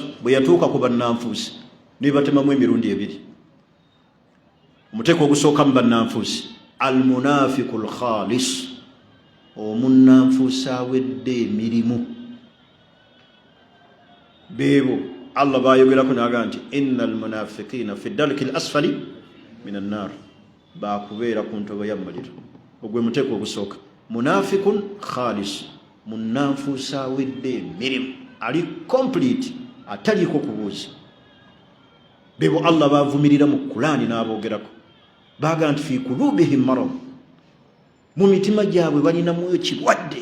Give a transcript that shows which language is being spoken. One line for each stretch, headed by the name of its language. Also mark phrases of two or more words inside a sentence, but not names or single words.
Ganda: Bwe yatuuka ku bannanfuusi nebatemamu emirundi ebiri. Omuteeko ogusooka mu bannanfuusi
Arabic: المنافق الخالص,
Ganda: omunnanfuusi awedde emirimu. Beebo Allah bayogerako naga nti
Arabic: إن المنافقين في الدرك الأسفل من النار,
Ganda: bakubeera ku ntobo y'amaliro. Ogwe muteeko ogusooka.
Arabic: منافق خالص,
Ganda: munnanfuusi awedde emirimu, ali complete, ataliko kubuuza. Beebo Allah bavumirira mu Qur'ani n'aboogerako, baga nti
Arabic: في قلوبهم مرض,
Ganda: mu mitima gyabwe balinamu ekirwadde.